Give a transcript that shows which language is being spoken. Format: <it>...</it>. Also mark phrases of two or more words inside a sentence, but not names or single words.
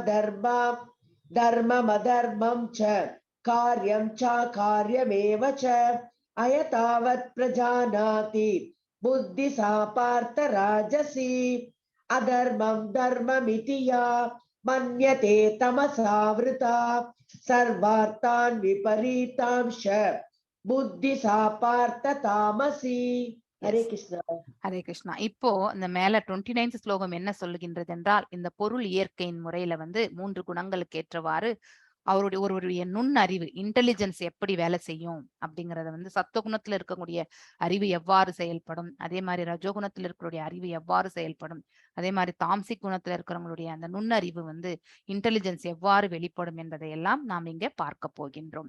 <sa>धर्ममधर्मं च कार्यं चाकार्यमेव च अयतावत् प्रजानाति बुद्धि सा पार्थ राजसी अधर्मं धर्ममिति या मन्यते तमसावृता सर्वार्थान् विपरीतांश बुद्धि सा पार्थ तामसी. हरे</sa> <en>Yes.</en> <sa>कृष्णा. हरे कृष्णा.</sa> <ta>இப்போ இந்த மேல 29th ஸ்லோகம் என்ன சொல்லுகின்றது என்றால், இந்த பொருள் இயற்கையின் முறையில வந்து 3 குணங்களுக்கு ஏற்றவாறு ஒருவருடைய நுண்ணறிவு இன்டெலிஜென்ஸ் எப்படி வேலை செய்யும் அப்படிங்கறத வந்து சத்துவகுணத்துல இருக்கக்கூடிய அறிவு எவ்வாறு செயல்படும், அதே மாதிரி ரஜோகுணத்துல இருக்கக்கூடிய அறிவு எவ்வாறு செயல்படும், அதே மாதிரி தாம்சிக் குணத்துல இருக்கிறவங்களுடைய அந்த நுண்ணறிவு வந்து இன்டெலிஜென்ஸ் எவ்வாறு வெளிப்படும் என்பதை எல்லாம் நாம் இங்க பார்க்க போகின்றோம்.</ta>